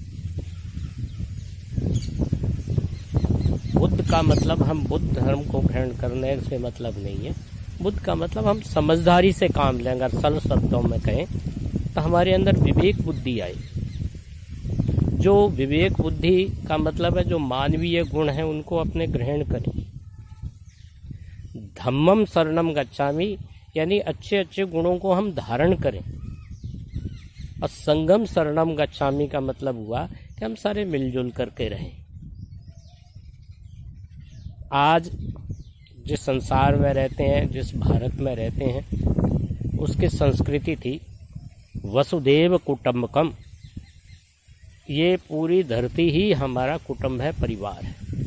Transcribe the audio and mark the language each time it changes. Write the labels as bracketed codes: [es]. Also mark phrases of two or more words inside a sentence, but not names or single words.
[hi] बुद्ध का मतलब हम बुद्ध धर्म को ग्रहण करने से मतलब नहीं है। बुद्ध का मतलब हम समझदारी से काम लें। अगर सरल शब्दों में कहें तो हमारे अंदर विवेक बुद्धि आए। जो विवेक बुद्धि का मतलब है जो मानवीय गुण है उनको अपने ग्रहण करें। [pi] धम्मम शरणम गच्छामि [hi] यानी अच्छे अच्छे गुणों को हम धारण करें। और [pi] संगम शरणम गच्छामि [hi] का मतलब हुआ कि हम सारे मिलजुल करके रहें। आज जिस संसार में रहते हैं, जिस भारत में रहते हैं, उसकी संस्कृति थी [sa] वसुदेव कुटुंबकम। [hi] ये पूरी धरती ही हमारा कुटुंब है, परिवार है।